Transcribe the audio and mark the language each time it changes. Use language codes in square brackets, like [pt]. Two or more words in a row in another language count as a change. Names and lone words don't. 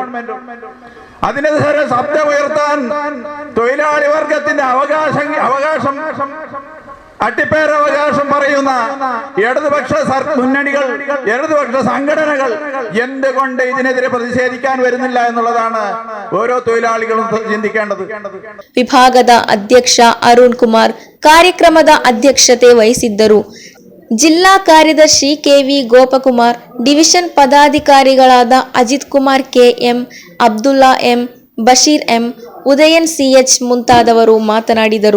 [ml] അതിനെതിരെ ശബ്ദമുയർത്താൻ തൊഴിലാളി വർഗത്തിന്റെ അവകാശം അട്ടിപ്പേരവകാശം പറയുന്ന ഇടതുപക്ഷ മുന്നണികൾ, ഇടതുപക്ഷ സംഘടനകൾ എന്തുകൊണ്ട് ഇതിനെതിരെ പ്രതിഷേധിക്കാൻ വരുന്നില്ല എന്നുള്ളതാണ് ഓരോ തൊഴിലാളികളും ചിന്തിക്കേണ്ടത്. [kn] ವಿಭಾಗದ ಅಧ್ಯಕ್ಷ ಅರುಣ್ ಕುಮಾರ್ ಕಾರ್ಯಕ್ರಮದ ಅಧ್ಯಕ್ಷತೆ ವಹಿಸಿದ್ದರು. ಜಿಲ್ಲಾ ಕಾರ್ಯದರ್ಶಿ KV ಗೋಪಕುಮಾರ್, ಡಿವಿಷನ್ ಪದಾಧಿಕಾರಿಗಳಾದ ಅಜಿತ್ ಕುಮಾರ್ KM, ಅಬ್ದುಲ್ಲಾ M, ಬಶೀರ್ M, ಉದಯನ್ CH ಮುಂತಾದವರು ಮಾತನಾಡಿದರು.